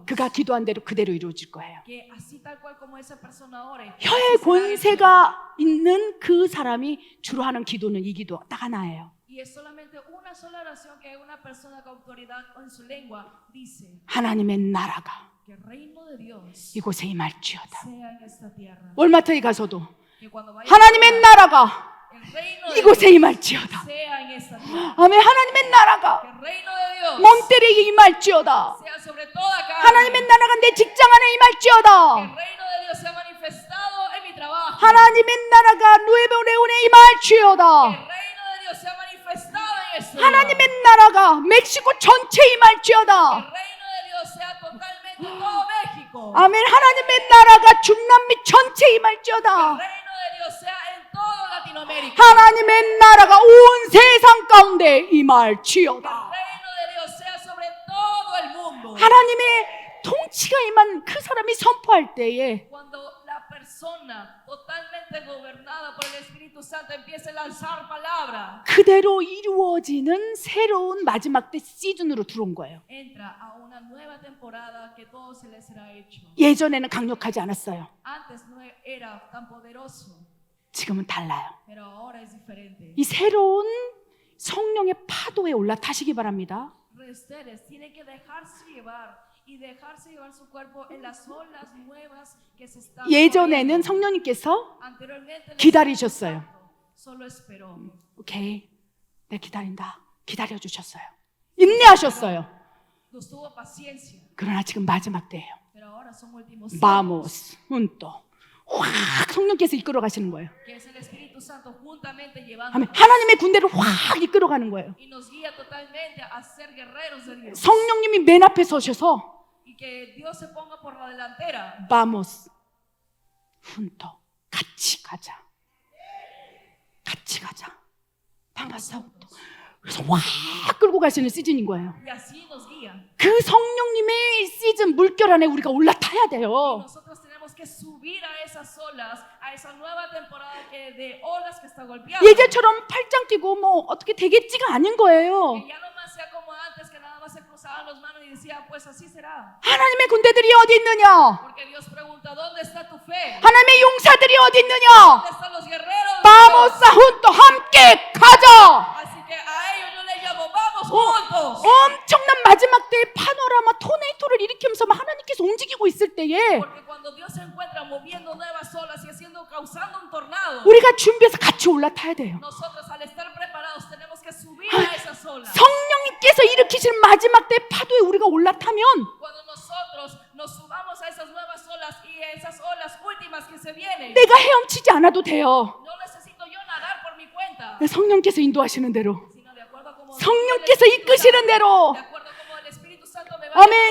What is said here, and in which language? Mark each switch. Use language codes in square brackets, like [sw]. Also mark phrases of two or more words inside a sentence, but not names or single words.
[ko] 그가 기도한 대로 그대로 이루어질 거예요. [es] Que así tal cual como esa persona ore, [ko] 혀의 [es] así será hecho. [ko] 권세가 있는 그 사람이 주로 하는 기도는 이 기도 딱 하나예요. [es] Y es solamente una sola oración que una persona con autoridad en su lengua dice: [ko] 하나님의 나라가 [es] que el reino de Dios [ko] 이곳에 임할지어다. [es] sea en esta tierra. [ko] 월마트에 가서도 [es] Que cuando vaya [ko] 하나님의 나라가 [es] el reino de [ko] 이곳에 [es] Dios [ko] 임할지어다. [es] sea en esta tierra. [ko] 아멘. 하나님의 [es] Que [ko] 나라가 [es] el reino de Dios [ko] 몬테리에 임할지어다. [es] sea sobre toda carne. [ko] 하나님의 나라가 내 직장 안에 [es] Que el [ko] 임할지어다. [es] reino de Dios sea manifestado en mi trabajo. [ko] 하나님의 나라가 누에베오레온에 [es] Que [ko] 임할지어다. [es] el reino de Dios sea manifestado en este lugar. [ko] 하나님의 나라가 멕시코 전체에 [es] Que el [ko] 임할지어다. [es] reino de Dios sea totalmente en todo México. [ko] 아멘. 하나님의 나라가 중남미 전체에 [es] Que el [ko] 임할지어다. [es] reino de Dios sea en todo Latinoamérica. [ko] 하나님의 나라가 온 세상 가운데 [es] Que el [ko] 임할지어다. [es] reino de Dios sea sobre todo el mundo. [ko] 하나님의 통치가 임한 그 사람이 선포할 때에 [es] Cuando la persona totalmente gobernada por el Espíritu Santo empiece a lanzar palabra, [ko] 그대로 이루어지는 새로운 마지막 때 시즌으로 들어온 거예요. [es] entra a una nueva temporada que todo se le será hecho. [ko] 예전에는 강력하지 않았어요. [es] Antes no era tan poderoso, [ko] 지금은 달라요. [es] pero ahora es diferente. [ko] 이 새로운 성령의 파도에 올라타시기 바랍니다. [es] Ustedes tienen que dejarse llevar y dejarse llevar su cuerpo en las olas nuevas que se están [ko] 예전에는 [es] moviendo. [ko] 성령님께서 [es] Anteriormente el [ko] 기다리셨어요. [es] Espíritu Santo solo esperó. [ko] 오케이, 내 기다린다. 기다려주셨어요. 인내하셨어요. [es] Nos tuvo paciencia, [ko] 그러나 지금 마지막 때예요. [es] pero ahora son últimos tiempos, vamos, junto. [ko] 확 성령께서 이끌어 가시는 거예요. [es] que es el Espíritu Santo juntamente llevando [ko] 아멘. 하나님의 군대를 확 이끌어 가는 거예요. [es] y nos guía totalmente a ser guerreros de Dios. [ko] 성령님이 맨 앞에 서셔서 [es] Y que Dios se ponga por la delantera. vamos, junto. [ko] 같이 가자. 같이 가자. [es] vamos, junto. [ko] 그래서 확 끌고 가시는 시즌인 거예요. [es] Y así nos guía. [ko] 그 성령님의 시즌 물결 안에 우리가 올라타야 돼요. [es] Nosotros tenemos que subir a esas olas, a esa nueva temporada de olas que está golpeando. [ko] 예전처럼 팔짱 끼고 뭐 어떻게 되겠지가 아닌 거예요. [es] Que ya no más sea como antes, que nada más se cruzaban las manos y decían, pues así será. [ko] 하나님의 군대들이 어디 있느냐? [es] Porque Dios pregunta, ¿dónde está tu fe? [ko] 하나님의 용사들이 어디 있느냐? [es] ¿Dónde están los guerreros? de Dios? vamos, junto [ko] 함께 가자. [es] Así que a ellos yo les llamo, vamos juntos. [ko] 엄청난 마지막 때의 파노라마 토네이토를 일으키면서 하나님께서 움직이고 있을 때에 [es] Porque cuando Dios se encuentra moviendo nuevas olas y causando un tornado, [ko] 우리가 준비해서 같이 올라타야 돼요. [es] nosotros al estar preparados tenemos que subir a esas olas. [ko] 성령님께서 일으키실 마지막 때의 파도에 우리가 올라타면 [es] Cuando nosotros nos subamos a esas nuevas olas y a esas olas últimas que se vienen, [ko] 내가 헤엄치지 않아도 돼요. [es] no necesito yo nadar por mi cuenta, [ko] 성령께서 인도하시는 대로, [es] sino de acuerdo a como [ko] 성령께서 이끄시는 대로. [es] de acuerdo a como el Espíritu Santo me va [ko] 아멘.